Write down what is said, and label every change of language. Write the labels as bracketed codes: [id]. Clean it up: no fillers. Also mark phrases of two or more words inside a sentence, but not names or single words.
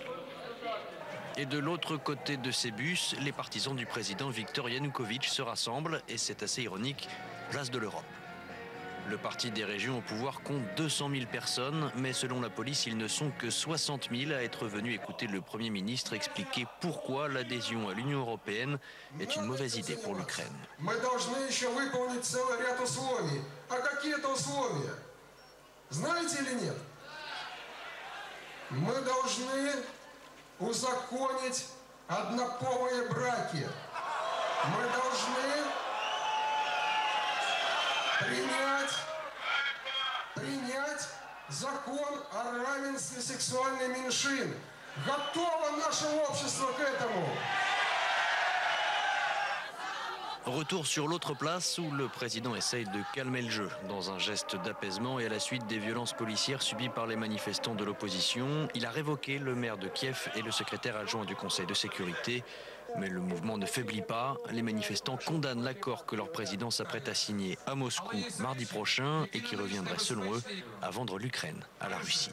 [fr] Et de l'autre côté de ces bus, les partisans du président Viktor Yanukovych se rassemblent, et c'est assez ironique, place de l'Europe. Le parti des régions au pouvoir compte 200 000 personnes, mais selon la police, ils ne sont que 60 000 à être venus écouter le Premier ministre expliquer pourquoi l'adhésion à l'Union européenne est une mauvaise idée pour l'Ukraine. [ru] Мы должны еще выполнить целый ряд условий. А какие это условия? Знаете или нет? Мы должны узаконить однополые браки. Мы должны принять закон о равенстве сексуальной меньшин. Готово наше общество к этому. [fr] Retour sur l'autre place où le président essaye de calmer le jeu dans un geste d'apaisement et à la suite des violences policières subies par les manifestants de l'opposition. Il a révoqué le maire de Kiev et le secrétaire adjoint du Conseil de sécurité. Mais le mouvement ne faiblit pas. Les manifestants condamnent l'accord que leur président s'apprête à signer à Moscou mardi prochain et qui reviendrait selon eux à vendre l'Ukraine à la Russie.